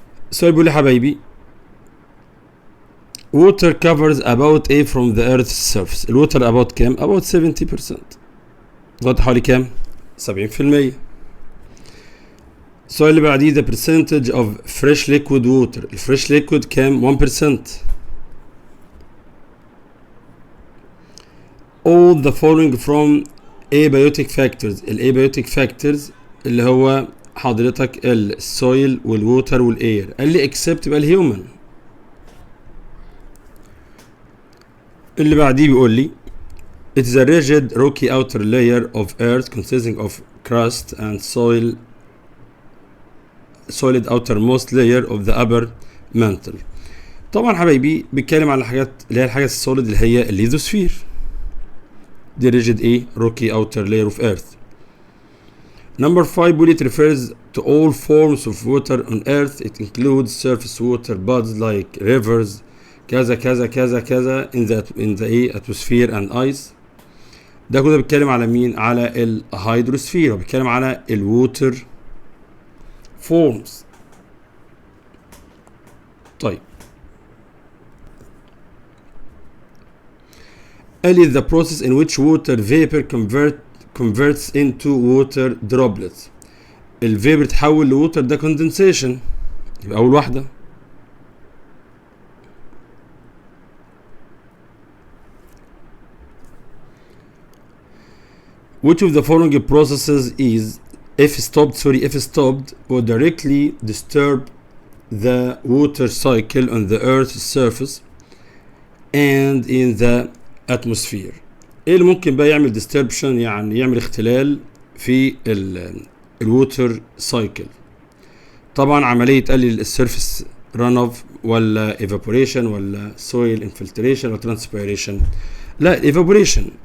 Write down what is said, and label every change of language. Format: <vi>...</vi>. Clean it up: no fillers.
<ar>السؤال بيقول لي حبايبي</ar> <en>water covers about a from the earth's surface.</en> <ar>الووتر</ar> <en>about</en> <ar>كام؟ about 70%. غطى حوالي كام؟ 70%. السؤال اللي بعديه</ar> <en>the percentage of fresh liquid water.</en> <ar>الفريش liquid كام؟ 1%.</ar> <en>all the following from abiotic factors.</en> <ar>الabiotic factors اللي هو حضرتك السويل والووتر والاير. قال لي except يبقى الهيومن. اللي بعديه بيقول لي</ar> <en>it is a rigid rocky outer layer of earth consisting of crust and solid outermost layer of the upper mantle.</en> <ar>طبعا حبايبي بيتكلم على حاجات اللي هي الحاجة السوليد اللي هي الليثوسفير. دي</ar> <en>rigid</en> <ar>ايه؟</ar> <en>rocky outer layer of earth. Number 5</en> <ar>بيقول</ar> <en>it refers to all forms of water on earth. It includes surface water bodies like rivers</en> <ar>كذا كذا كذا كذا</ar> <en>in the atmosphere and ice.</en> <ar>ده كده بيتكلم على مين؟ على الهيدروسفير، وبيتكلم على الووتر فورمز. طيب قال لي</ar> <en>the process in which water vapor converts into water droplets.</en> <ar>الفيبر تحول لووتر ده condensation. يبقى أول واحدة.</ar> <en>Which of the following processes is if stopped or directly disturb the water cycle on the Earth's surface and in the atmosphere.</en> <ar>ايه اللي ممكن بقى يعمل disturption، يعني يعمل اختلال في الووتر سايكل؟ طبعا عملية تقلل السيرفيس ران اوف ولا evaporation ولا soil infiltration ولا transpiration؟ لا evaporation.</ar>